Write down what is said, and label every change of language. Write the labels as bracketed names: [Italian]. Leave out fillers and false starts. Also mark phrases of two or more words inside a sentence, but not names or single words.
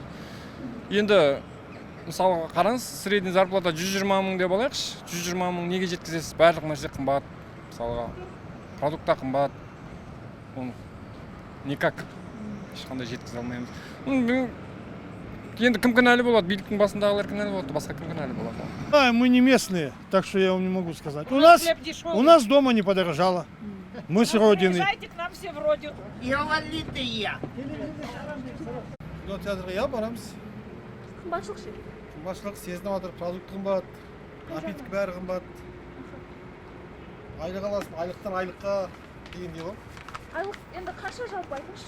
[Kazakh] Енді мысалға қараңыз, [Russian] средний зарплата [Kazakh] 120 мың деп алайықшы. 120 мың неге жеткізесіз? Барлық нәрсе қымбат. Мысалға продукта қымбат. Оны никак ешқандай жеткізе алмаймыз. Енді кім кінәлі болады? Биліктің басындағылар кінәлі болады, басқа кім кінәлі болады? [Russian] Мы не местные, так что я вам не могу сказать. У нас дома не подорожало. Мы с родины. Приезжайте к нам все в родину. [Kazakh] Кинотеатрға я барамыз. Қымбатшылық ше? Қымбатшылық сезініп жатыр, продукт қымбат, напиток бәрі қымбат. Айлық аласың, айлықтан айлыққа дегендей ғой. Айлық енді қанша жалпы айтыңызшы?